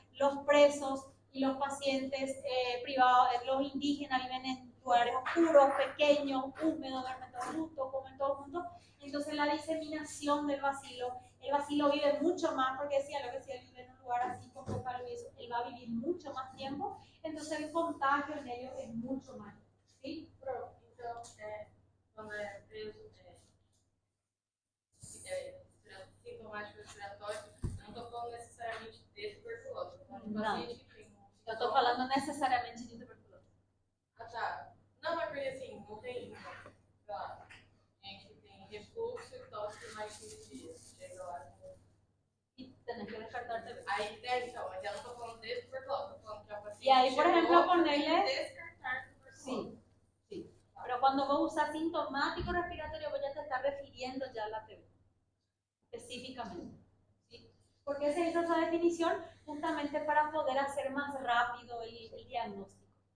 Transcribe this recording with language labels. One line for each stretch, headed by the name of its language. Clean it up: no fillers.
Spanish: Los presos y los pacientes privados, los indígenas viven en lugares oscuros, pequeños, húmedos, duermen todos juntos, comen todos juntos. Entonces la diseminación del bacilo, el bacilo vive mucho más, porque decía lo que si él vive en un lugar así con poca luz, él va a vivir mucho más tiempo, entonces el contagio en ellos es mucho más. ¿Sí?
Portuguese: Pero, então, quando é preso, sintomático respiratório, não estou falando necessariamente de tuberculose, estou falando de paciente que tem Eu estou falando necessariamente de tuberculose. Ah, tá. Não, mas porque assim, não tem, sei lá, gente que tem refluxo e tosse por mais de 15 dias. Chega lá.
Spanish: Y tenés que descartar TB.
Portuguese: Aí, então, mas eu não estou falando de tuberculose, estou falando que a paciente.
Spanish: Y ahí, por ejemplo, ponerle.
Portuguese: Descartar tuberculose.
Spanish: Sí, sí. Pero cuando vos usas sintomático respiratorio, vos ya te estás refiriendo ya a la TB. Específicamente. ¿Sí? ¿Por qué se hizo esa definición? Justamente para poder hacer más rápido el diagnóstico.